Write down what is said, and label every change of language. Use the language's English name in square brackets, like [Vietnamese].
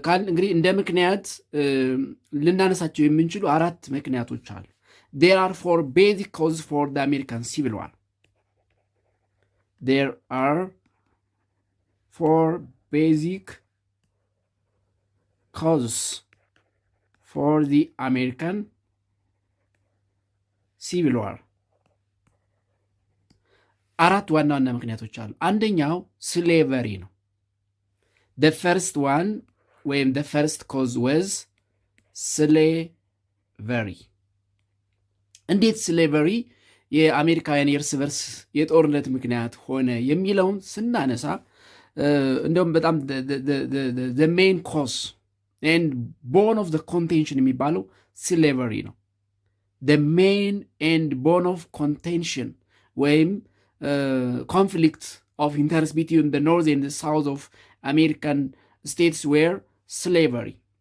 [Amharic] እንግዲህ እንደ ምክንያት ልናነሳቸው የምንችሉ አራት ምክንያቶች አሉ። [English] There are four basic causes for the American Civil War. There are four basic causes for the American Civil War. [Amharic] አራት ዋና ዋና ምክንያቶች አሉ። አንደኛው ስሌቨሪ ነው። [English] The first one [Amharic] ወይም [English] the first cause was slavery. [Amharic] እንዴት ስሌቨሪ የአሜሪካውያን የእርስ በርስ የጦርነት ምክንያት ሆነ የሚለውን ስናነሳ እንደውም በጣም [English] the main cause and bone of the contention [Amharic] የሚባለው ስሌቨሪ ነው። [English] the main and bone of contention ወይም conflict of interest between the north and the south of American states were slavery.